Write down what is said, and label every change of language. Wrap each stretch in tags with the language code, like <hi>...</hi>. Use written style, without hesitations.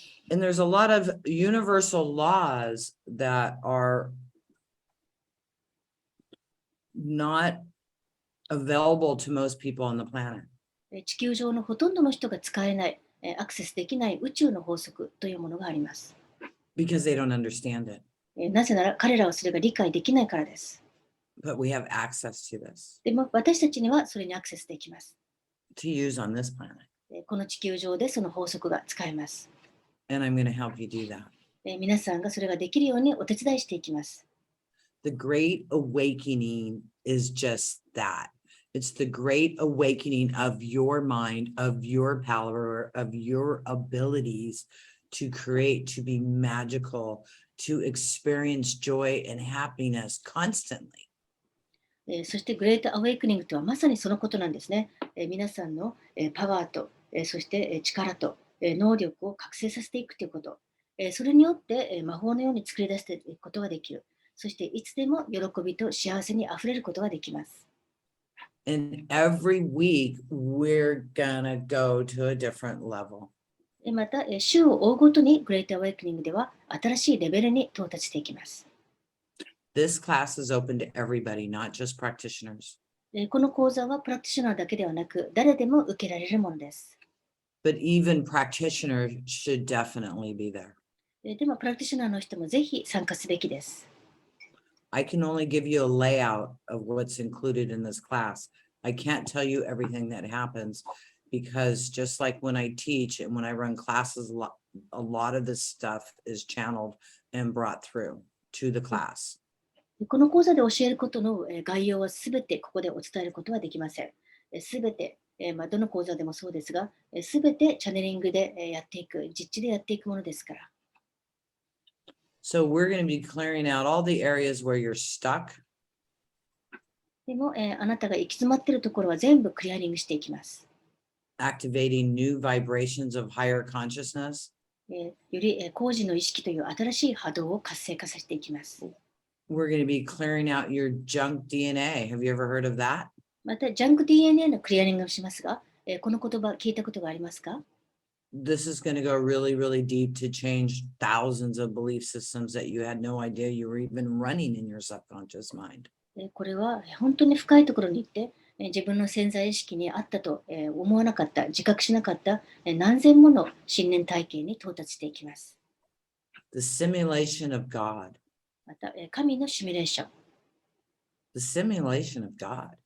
<en>And there's a lot of universal laws that are not available to most people on the planet.</en> <ja>地球上のほとんどの人が使えない、アクセスできない宇宙の法則というものがあります。</ja> <en>Because they don't understand it.</en> <ja>なぜなら彼らはそれが理解できないからです。</ja> <en>But we have access to this</en> <ja>でも私たちにはそれにアクセスできます。</ja> <en>to use on this planet.</en> <ja>この地球上でその法則が使えます。</ja> <en>And I'm going to help you do that.</en> <ja>皆さんがそれができるようにお手伝いしていきます。</ja> <en>The Great Awakening is just that. It's the great awakening of your mind, of your power, of your abilities to create, to be magical, to experience joy and happiness constantly.</en> <ja>そしてグレートアウェイクニングとはまさにそのことなんですね。皆さんのパワーと、そして力と能力を覚醒させていくということ。それによって魔法のように作り出していくことができる。そしていつでも喜びと幸せにあふれることができます。</ja> <en>And every week, we're gonna go to a different level.</en> <ja>また、週を追うごとにグレートアウェイクニングでは新しいレベルに到達していきます。</ja> <en>This class is open to everybody, not just practitioners.</en> <ja>この講座はプラクティショナーだけではなく、誰でも受けられるものです。</ja> <en>But even practitioners should definitely be there.</en> <ja>でも、プラクティショナーの人もぜひ参加すべきです。</ja> <en>I can only give you a layout of what's included in this class. I can't tell you everything that happens because just like when I teach and when I run classes, a lot of this stuff is channeled and brought through to the class.</en> <ja>この講座で教えることの概要はすべてここでお伝えることはできません。すべて、どの講座でもそうですが、すべてチャネリングでやっていく、実地でやっていくものですから。</ja> <en>So we're going to be clearing out all the areas where you're stuck.</en> <ja>でも、あなたが行き詰まっているところは全部クリアリングしていきます。</ja> <en>Activating new vibrations of higher consciousness.</en> <ja>より高次の意識という新しい波動を活性化させていきます。</ja> <en>We're going to be clearing out your junk DNA. Have you ever heard of that?</en> <ja>また、ジャンク DNA のクリアリングをしますが、この言葉聞いたことがありますか？</ja> <en>This is going to go really, really deep to change thousands of belief systems that you had no idea you were even running in your subconscious mind.</en> <ja>これは本当に深いところに行って、自分の潜在意識にあったと思わなかった、自覚しなかった何千もの信念体系に到達していきます。</ja> <en>The simulation of God.</en> <ja>また、神のシミュレーション。</ja> <en>The simulation of God.</en>